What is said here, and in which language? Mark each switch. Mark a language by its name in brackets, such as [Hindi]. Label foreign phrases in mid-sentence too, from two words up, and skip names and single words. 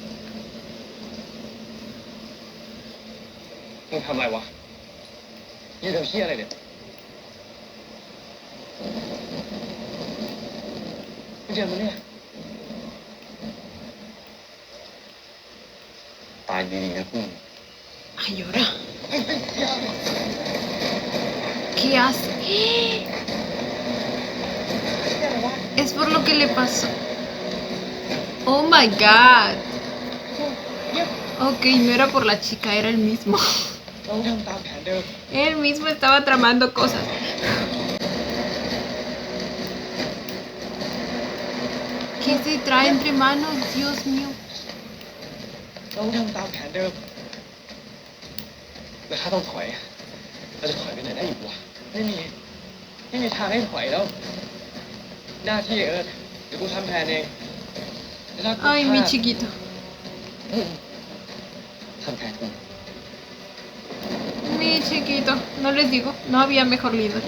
[Thai] มึงทำอะไรวะยี่ทำเชี่ยอะไรเนี่ยมึงเจอมันเนี่ยตายดีๆนะพวกมึง [Spanish] Ay, ahora. ¿Qué hace? Es por lo que le pasó. [English] Oh my god. [Spanish] Ok, no era por la chica, era el mismo. [Thai] เราทำตามแผนเดิม [Spanish] Él mismo estaba tramando cosas. ¿Qué se trae entre manos? Dios mío. [Thai] เราทำตามแผนเดิมแล้วถ้าต้องถอยเราจะถอยไปไหนได้อีกวะไม่มีทางให้ถอยแล้ว หน้าที่เดี๋ยวกูทำแทนเองแล้วถ้ากู [Spanish] Ay, [Thai] พลา [Spanish] mi [Thai] ด [Spanish] chiquito. [Thai] ทำแทนกู [Spanish] Mi mi chiquito. No les digo, no había mejor líder.